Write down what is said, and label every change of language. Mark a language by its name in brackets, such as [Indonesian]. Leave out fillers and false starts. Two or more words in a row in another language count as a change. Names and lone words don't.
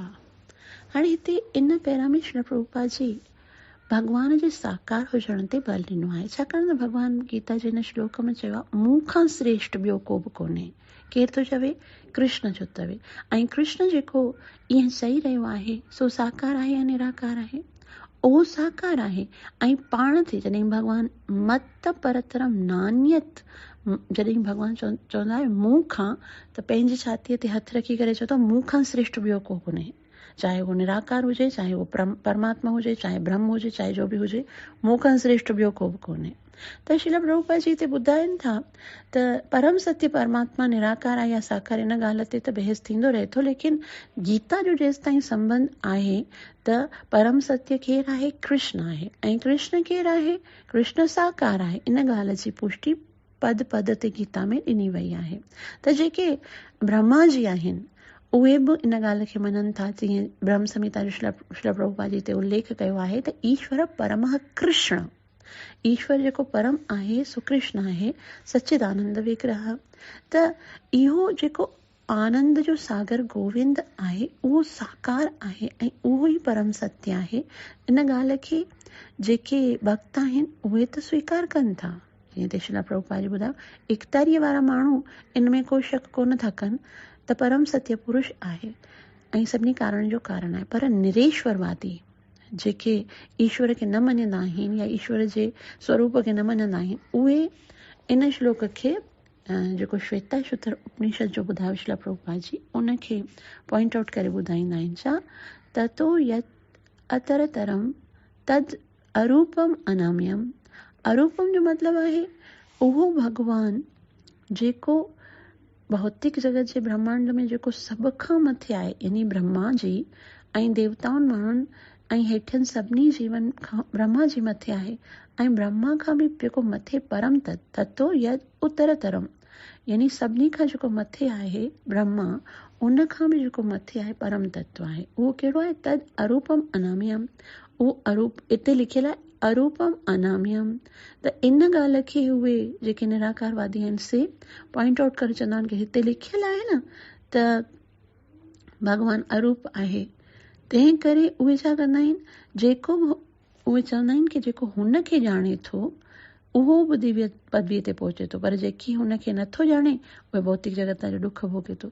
[Sindhi] हाणे हिते इन पहिरां में श्री प्रभुपाद जी भगवान जे साकार हुजण ते बल ॾिनो आहे, छाकाणि त भगवान गीता जे हिन श्लोक में चयो आहे मूं खां श्रेष्ठ ॿियो को बि कोन्हे। केरु थो चवे? कृष्ण जो चवे। ऐं कृष्ण जेको ईअं चई रहियो आहे सो साकार आहे या निराकार आहे? उहो साकार आहे ऐं पाण ते जॾहिं भगवान [Sanskrit] मत परतरम नान्यत, [Sindhi] जॾहिं भगवान चवंदा आहे मूं खां, त पंहिंजी छातीअ ते हथु रखी करे चओ त मूं खां श्रेष्ठ ॿियो को कोन्हे। चाहे उहो निराकार हुजे, चाहे उहो परमात्मा हुजे, चाहे ब्रह्म हुजे, चाहे जो बि हुजे, मूं खां श्रेष्ठ ॿियो को बि कोन्हे। त श्रील प्रभुपाद जी हिते ॿुधाइनि था त परम सत्य परमात्मा निराकार आहे या साकार, इन ॻाल्हि ते त बहस थींदो रहे थो, लेकिन गीता जो जेसि ताईं संबंध आहे त परम सत्य केरु आहे? कृष्ण आहे। ऐं कृष्ण केरु आहे? कृष्ण साकार आहे। इन ॻाल्हि जी पुष्टि पद पद ते गीता में ॾिनी वई आहे। त जेके ब्रह्मा जी आहिनि उहे बि इन ॻाल्हि खे मञनि था, जीअं ब्रह्म संहिता जो श्रील प्रभुपाद जी ते उल्लेख कयो आहे त [Sanskrit] ईश्वर परमः कृष्ण, [Sindhi] ईश्वर जेको परम आहे सो कृष्ण आहे, [Sanskrit] सच्चिदानंद विग्रह। [Sindhi] त इहो जेको आनंद जो सागर गोविंद आहे उहो साकार आहे ऐं उहो ई परम सत्य आहे। इन ॻाल्हि खे जेके भक्त आहिनि उहे त स्वीकार कनि था, जीअं त श्रील प्रभुपाद जी ॿुधायो इकतारीअ वारा माण्हू इन में को शक कोन था कनि त परम सत्य पुरुष आहे ऐं सभिनी कारण जो कारण आहे। पर निरेश्वरवादी जेके ईश्वर खे न मञंदा आहिनि या ईश्वर जे स्वरूप खे न मञंदा आहिनि उहे इन श्लोक खे जेको श्वेताश्वतर उपनिषद जो ॿुधायो श्रील प्रभुपाद जी, उनखे [English] point out [Sindhi] करे ॿुधाईंदा आहिनि छा? [Sanskrit] ततो यत् अतरतरम तद अरूपम अनाम्यम। [Sindhi] अरूपम जो मतिलबु आहे उहो भॻवान जेको भौतिक जगत जे ब्रह्मांड में जेको सभ खां मथे आहे, यानी ब्रह्मा जी ऐं देवताउनि माण्हुनि ऐं हेठियनि सभिनी जीवन खां ब्रह्मा जी मथे आहे, ऐं ब्रह्मा खां बि जेको मथे परम तत्व [Sanskrit] यद उत्तरतरम, [Sindhi] यानी सभिनी खां जेको मथे आहे ब्रह्मा, उन खां बि जेको मथे आहे परम तत्व आहे, उहो कहिड़ो आहे? [Sanskrit] तद अरूपम अनाम्यम। [Sindhi] उहो अरूप हिते लिखियल आहे, [Sanskrit] अरूपम अनाम्यम। [Sindhi] त इन ॻाल्हि खे उहे जेके निराकारवादी आहिनि से [English] point out [Sindhi] करे चवंदा आहिनि कि हिते लिखियल आहे न त भॻवानु अरूप आहे, तंहिं करे उहे छा कंदा आहिनि, जेको उहे चवंदा आहिनि कि जेको हुन खे ॼाणे थो उहो बि दिव्य पदवीअ ते पहुचे थो, पर जेकी हुनखे नथो ॼाणे उहे भौतिक जगत जो दुख भोगे थो।